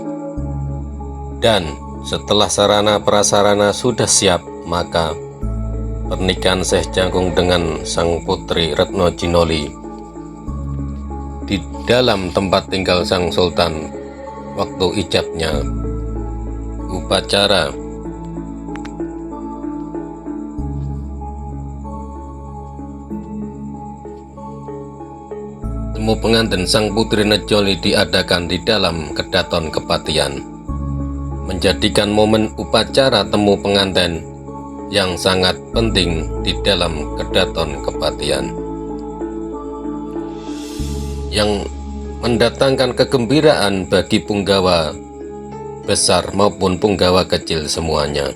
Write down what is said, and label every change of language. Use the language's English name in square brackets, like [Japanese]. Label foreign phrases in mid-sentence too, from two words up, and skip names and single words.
[Indonesian] Dan setelah sarana prasarana sudah siap, maka pernikahan Syekh Jangkung dengan Sang Putri Retno Jinoli di dalam tempat tinggal Sang Sultan waktu ijabnya. Upacara temu pengantin Sang Putri Nejoli diadakan di dalam Kedaton Kepatihan, menjadikan momen upacara temu pengantin yang sangat penting di dalam Kedaton Kepatihan, yang mendatangkan kegembiraan bagi punggawa besar maupun punggawa kecil semuanya.